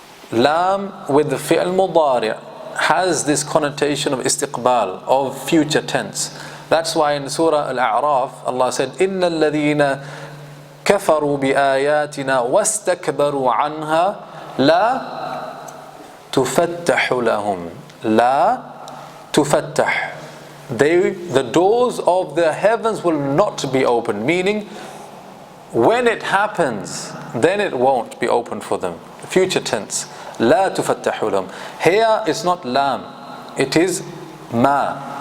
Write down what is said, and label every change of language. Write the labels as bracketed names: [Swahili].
[English] Lam with the fi'l mudari' has this connotation of istiqbal, of future tense. That's why in Surah Al-A'raf Allah said, [Arabic] إِنَّ الَّذِينَ كَفَرُوا بِآيَاتِنَا وَاسْتَكْبَرُوا عَنْهَا لَا تُفَتَّحُ لَهُمْ. لَا تُفَتَّحُ. [English] The doors of the heavens will not be open, meaning when it happens, then it won't be open for them. Future tense. [Arabic] لا تفتح لهم. [English] Here it's not lam, it is ma.